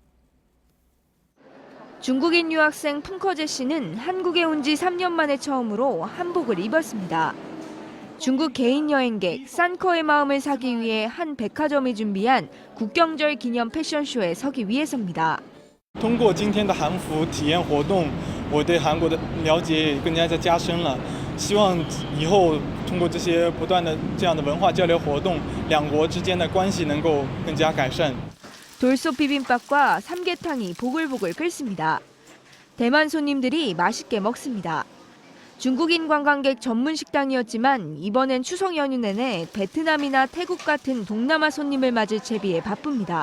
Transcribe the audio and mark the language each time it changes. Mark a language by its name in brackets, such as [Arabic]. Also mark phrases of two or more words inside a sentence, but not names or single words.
[Korean] 중국인 유학생 풍커제 씨는 한국에 온 지 3년 만에 처음으로 한복을 입었습니다. 중국 개인 여행객 산커의 마음을 사기 위해 한 백화점이 준비한 국경절 기념 패션쇼에 서기 위해서입니다. [Chinese] 通过今天的韩服体验活动，我对韩国的了解更加加深了。希望以后通过这些不断的这样的文化交流活动，两国之间的关系能够更加改善。 [Korean] 돌솥 비빔밥과 삼계탕이 보글보글 끓습니다. 대만 손님들이 맛있게 먹습니다. 중국인 관광객 전문 식당이었지만 이번엔 추석 연휴 내내 베트남이나 태국 같은 동남아 손님을 맞을 채비에 바쁩니다.